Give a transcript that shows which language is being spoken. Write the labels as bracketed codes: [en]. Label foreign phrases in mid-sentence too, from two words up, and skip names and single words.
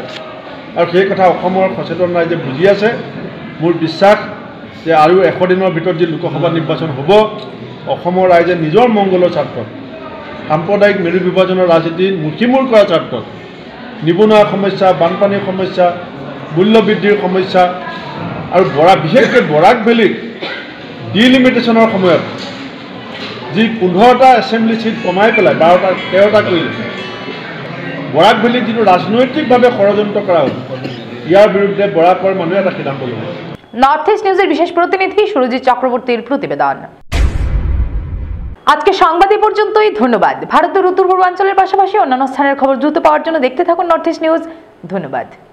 [as] আৰু সেই কথা অসমৰ সচেতন ৰাইজে বুজি আছে। মোৰ বিশ্বাস যে আৰু 100 দিনৰ ভিতৰত যি লোকসভা নিৰ্বাচন হ'ব, অসমৰ ৰাইজে নিজৰ মংগলৰ স্বাৰ্থত, সাম্প্ৰদায়িক মেৰু বিভাজনৰ ৰাজনীতি মুখিমূৰ কৰাৰ স্বাৰ্থত, নিবনুৱা সমস্যা, বানপানীৰ সমস্যা, মূল্যবৃদ্ধিৰ সমস্যা আৰু বিশেষকৈ বৰাক ভেলীক ডিলিমিটেশ্যনৰ সময়ত যি 15টা [en] assembly seat [as] কমাই পেলাই 13টা কৰিলে, বৰাক ভেলীত যিটো ৰাজনৈতিকভাৱে ষড়যন্ত্ৰ কৰা হ'ল, ইয়াৰ বিৰুদ্ধে বৰাকৰ মানুহে এটা সিদ্ধান্ত ল'ব। [bn] নর্থ ইস্ট নিউজের বিশেষ প্রতিনিধি সুরজিৎ চক্রবর্তীর প্রতিবেদন। আজকে সংবাদ এই পর্যন্তই। ধন্যবাদ। ভারতের উত্তর পূর্বাঞ্চলের পাশাপাশি অন্যান্য স্থানের খবর দ্রুত পাওয়ার জন্য দেখতে থাকুন নর্থ ইস্ট নিউজ। ধন্যবাদ।